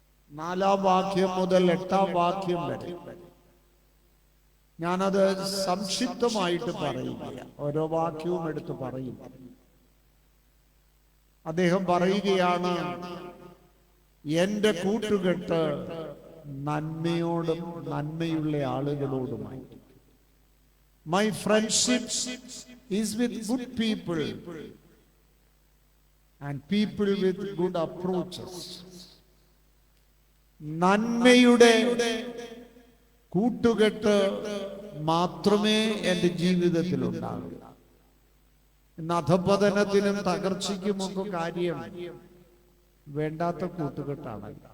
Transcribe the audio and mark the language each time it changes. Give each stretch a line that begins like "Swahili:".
Malayalam: 4-ാം വാക്യം മുതൽ 8-ാം വാക്യം വരെ ഞാനത് സംക്ഷിപ്തമായിട്ട് പറയുകയാണ്. ഓരോ വാക്യവും എടുത്ത് പറയും. അദ്ദേഹം പറയുകയാണ്, എന്റെ കൂട്ടുകെട്ട് നന്മയോടും നന്മയുള്ള ആളുകളോടുമായി.
English: My friendship is with good people and people with good approaches.
Malayalam: നന്മയുടെ കൂട്ടുകെട്ട് മാത്രമേ എൻ്റെ ജീവിതത്തിൽ ഉണ്ടാകൂ. ഇന്ന് അധപതനത്തിനും തകർച്ചയ്ക്കുമൊക്കെ കാര്യം വേണ്ടാത്ത കൂട്ടുകെട്ടാണ്.